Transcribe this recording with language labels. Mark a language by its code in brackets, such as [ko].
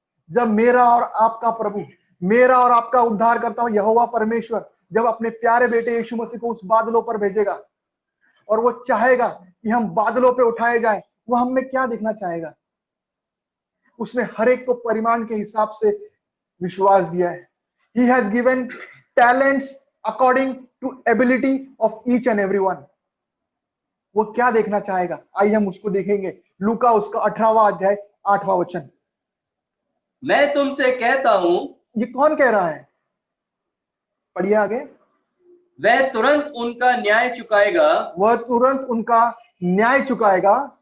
[hi] जब मेरा और आपका प्रभु, मेरा और आपका उद्धार करता हूं यहोवा परमेश्वर जब अपने प्यारे बेटे यीशु मसीह को उस बादलों पर भेजेगा और वो चाहेगा कि हम बादलों पे उठाए जाए, वो हमें क्या देखना चाहेगा? उसने हर एक को परिमाण के हिसाब से विश्वास दिया है। [en] He has given talents according to ability of each and everyone। [hi] वो क्या देखना चाहेगा? आइए हम उसको देखेंगे। लूका उसका 18वां अध्याय 8वां वचन। मैं तुमसे कहता हूं। ये कौन कह रहा है? पढ़िए आगे। वह तुरंत उनका न्याय चुकाएगा। वह तुरंत उनका न्याय चुकाएगा।